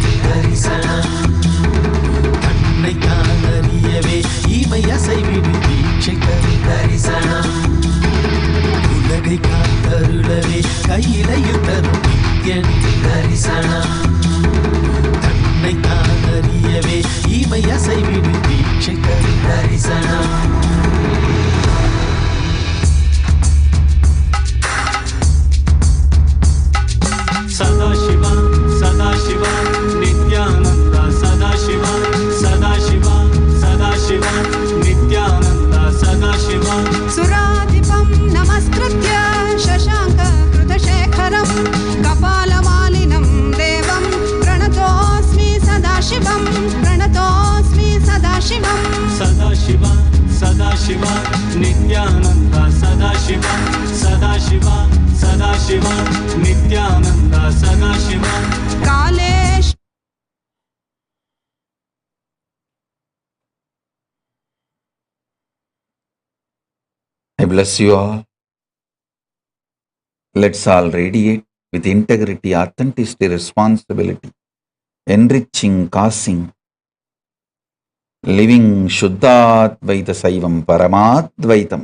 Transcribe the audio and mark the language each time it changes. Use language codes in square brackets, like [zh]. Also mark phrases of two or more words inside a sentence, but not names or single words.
[ta] தரிசனம் தன்னை தான் அறியவே இமை அசைவிடு தீட்சை தரு தரிசனம் உலகை காத்தருளவே கையிலையில் தரும் நித்யனின் தரிசனம் தன்னை தான் அறியவே இமை அசைவிடு தீட்சை தரு தரிசனம் [sa] Sadaşiva, Nithyananda, Sadashiva, Sadashiva, Sadashiva, Nithyananda, Sadashiva. सुराधिपं नमस्कृत्य शशाङ्ककृतशेखरं कपालमालिनं देवं प्रणतोऽस्मि सदाशिवं प्रणतोऽस्मि सदाशिवं Sadashiva, Sadashiva, Nithyananda, Sadashiva, Sadashiva, Sadashiva, Nithyananda, Sadashiva. कालेश [en] I bless you all. Let's all radiate with integrity, authenticity, responsibility, enriching, causing, living [sa] शुद्धाद्वैत शैवम् परमाद्वैतम्.